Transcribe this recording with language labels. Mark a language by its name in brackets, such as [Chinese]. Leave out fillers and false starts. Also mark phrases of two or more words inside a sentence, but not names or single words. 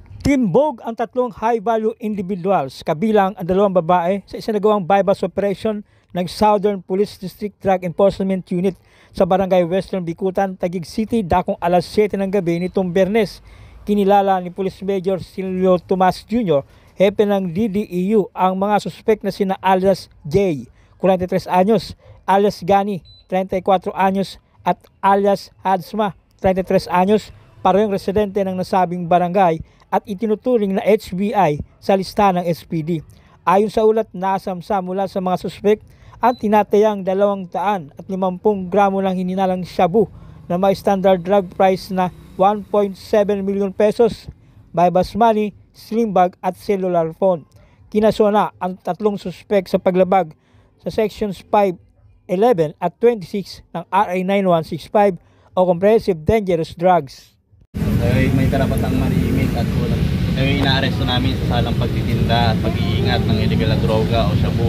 [Filipino] Timbog ang tatlong [English] high-value individuals [Filipino] kabilang ang dalawang babae sa isinagawang [English] bypass operation [Filipino] ng Southern Police District Drug Enforcement Unit sa Barangay Western Bicutan, Taguig City, dakong alas 7 ng gabi nitong Biyernes. Kinilala ni Police Major Silvio Tomas Jr., hepe ng DDEU, ang mga suspek na sina alias J, 43 anyos, alias Gani, 34 anyos, at alias Hadsma, 33 anyos, parehong residente ng nasabing barangay at itinuturing na HBI sa listahan ng SPD. Ayon sa ulat, nasamsa mula sa mga suspek ang tinatayang 250 gramo ng hininalang shabu na may [English] standard drug price [Filipino] na 1.7 million pesos, [English] bypass money, slim bag [Filipino] at [English] cellular phone. [Filipino] Kinasona ang tatlong suspek sa paglabag sa sections 511 at 26 ng RA 9165 o Comprehensive Dangerous Drugs. May karapatang manahimik at walang inaaresto namin sa salang pagtitinda at pag-iingat ng illegal na droga o shabu.